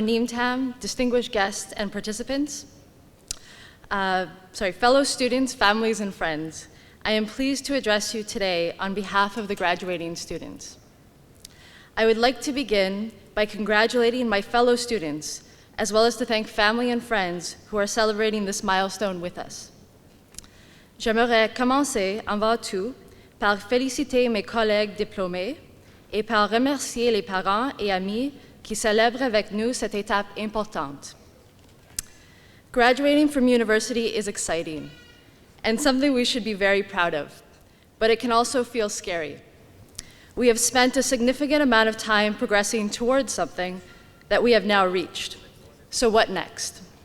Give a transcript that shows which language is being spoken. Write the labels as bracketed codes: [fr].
[en] Neemtam, distinguished guests and participants, fellow students, families, and friends, I am pleased to address you today on behalf of the graduating students. I would like to begin by congratulating my fellow students, as well as to thank family and friends who are celebrating this milestone with us. [fr] J'aimerais commencer avant tout par féliciter mes collègues diplômés et par remercier les parents et amis qui célèbrent avec nous cette étape importante. [en] Graduating from university is exciting and something we should be very proud of, but it can also feel scary. We have spent a significant amount of time progressing towards something that we have now reached. So what next?